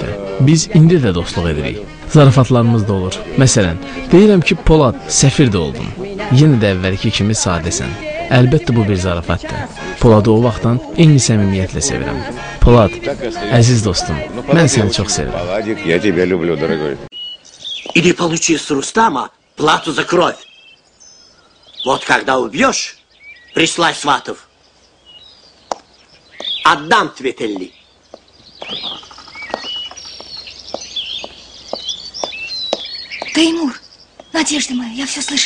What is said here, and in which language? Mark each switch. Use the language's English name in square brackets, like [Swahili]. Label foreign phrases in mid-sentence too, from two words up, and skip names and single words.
[Azerbaijani] Biz indi də dostluq edirik. Zarafatlarımız da olur. Məsələn, deyirəm ki, Polad, səfir də oldun. Yenə də əvvəlki kimi sadəsən. Əlbəttə bu bir zarafatdır. Poladı o vaxtdan eyni səmimiyyətlə sevirəm. Polad, əziz dostum, mən səni çox sevirəm. [Russian] Я тебя люблю, дорогой. Иди получи с Рустама плату за кровь. Вот когда убьешь, прислай сватов. Отдам Тветелли. Теймур, надежда моя, я все слышала.